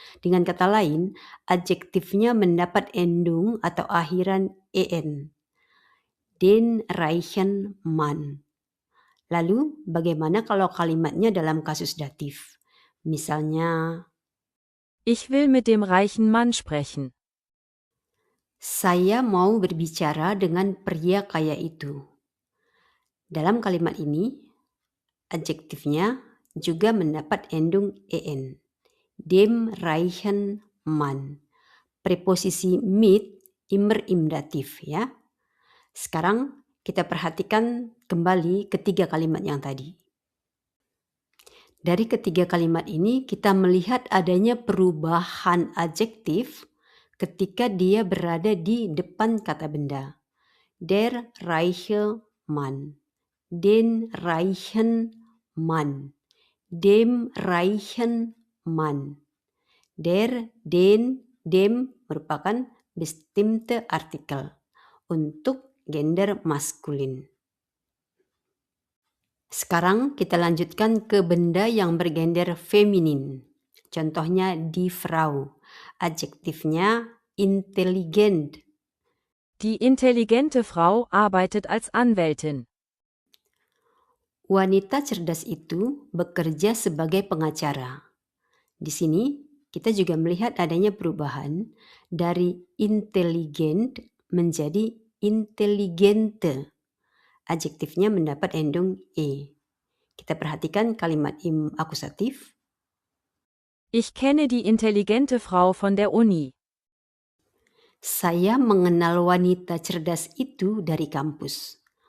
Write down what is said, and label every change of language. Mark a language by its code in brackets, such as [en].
[id] Dengan kata lain, adjektifnya mendapat endung atau akhiran en. [de] Den reichen Mann. [id] Lalu bagaimana kalau kalimatnya dalam kasus datif? Misalnya, [de] Ich will mit dem reichen Mann sprechen. [id] saya mau berbicara dengan pria kaya itu. Dalam kalimat ini, adjektifnya juga mendapat endung en. [de] Dem reichen Mann. [id] Preposisi [de] mit immer im datif [id] ya. Sekarang kita perhatikan kembali ketiga kalimat yang tadi. Dari ketiga kalimat ini kita melihat adanya perubahan adjektif ketika dia berada di depan kata benda. [de] Der reiche Mann. Den reichen Mann. dem reichen Mann. [id] Der, den, dem merupakan bestimmte Artikel untuk gender maskulin. Sekarang kita lanjutkan ke benda yang bergender feminin. Contohnya die Frau. Adjektifnya intelligent. [de] Die intelligente Frau arbeitet als Anwältin. [id] Wanita cerdas itu bekerja sebagai pengacara. Di sini kita juga melihat adanya perubahan dari intelligent menjadi intelligente. Adjektifnya mendapat endung e. Kita perhatikan kalimat im akusatif. [de] Ich kenne die intelligente Frau von der Uni. [id] Saya mengenal wanita cerdas itu dari kampus.